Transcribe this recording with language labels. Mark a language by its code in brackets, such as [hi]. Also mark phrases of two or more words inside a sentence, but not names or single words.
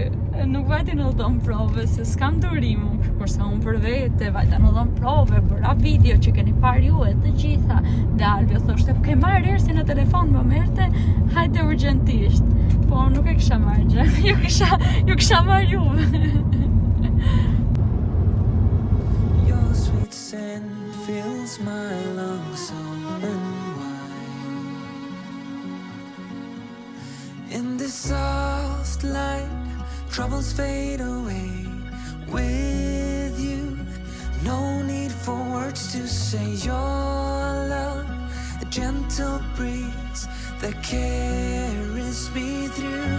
[sq] Nuk vajti në dhom prove se s'kam durim, kurse unë për vete vajta në dhom prove, bëra video që keni parë ju e të gjitha. Dhe Alvio thoshte, ke marrë Ersi në telefon, më merrte, hajde urgjentisht. Po nuk e kisha marrë gjë, ju kisha marrë juve. [en] fills my lungs open wide. In this soft light, troubles fade away with you. No need for words to say your love, a gentle breeze that carries me through.